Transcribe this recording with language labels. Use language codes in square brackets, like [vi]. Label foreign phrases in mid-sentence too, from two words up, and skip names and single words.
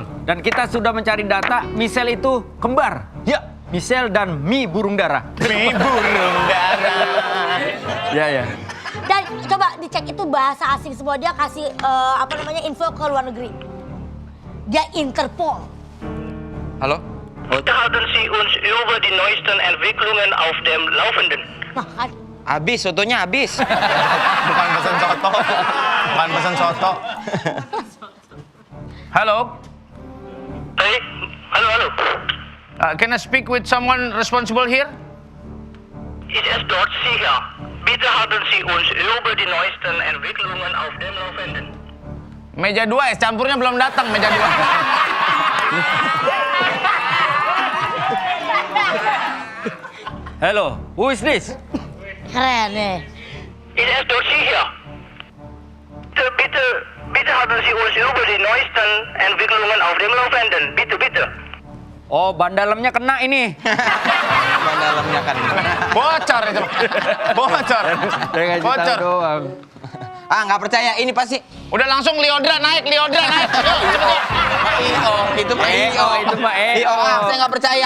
[id] Dan kita sudah mencari data, Michelle itu kembar. Ya. Michelle dan Mi burung dara. Mi burung dara. Ya. Dan coba dicek itu bahasa asing semua, dia kasih info ke luar negeri. Dia Interpol. Halo? [de] Bitte haben Sie uns über die neuesten Entwicklungen auf dem Laufenden. [id] Habis, sotonya habis. Bukan pesan soto. Bukan pesan soto. Halo? Hey, halo. [en] Can I speak with someone responsible here? [de] Ist es dort sicher? Bitte haben Sie uns über die neuesten Entwicklungen auf dem Laufenden. [id] Meja 2, es campurnya belum datang, meja 2. [en] Hello, who is this? [id] Keren nih. Ist es dort sicher? Bitte haben Sie uns über die neuesten Entwicklungen auf dem Laufenden. [de] Bitte. [id] Oh, ban dalamnya kena ini. Ban dalamnya kan. Bocor itu. Bocor. Bocor doang. Nggak percaya, ini pasti. Udah langsung Liodra naik. Ayo, cepet. Itu Pak IO. Saya nggak percaya.